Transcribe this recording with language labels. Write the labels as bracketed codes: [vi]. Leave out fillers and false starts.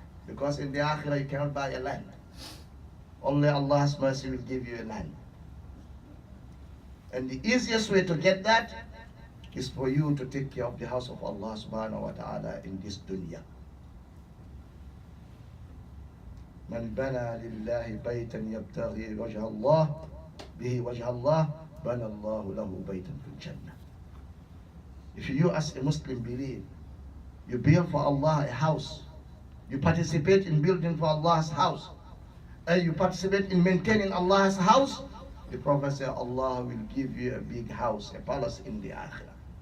[en] Because in the Akhirah you cannot buy a land. Only Allah's mercy will give you a land. And the easiest way to get that is for you to take care of the house of Allah subhanahu wa ta'ala in this dunya. [ar] من بنى لله بيتا يبتغي وجه الله به وجه الله بنى الله له بيتا في الجنة. [en] If you as a Muslim believe, you build for Allah a house, you participate in building for Allah's house, and you participate in maintaining Allah's house, the Prophet said Allah will give you a big house, a palace in the Akhirah.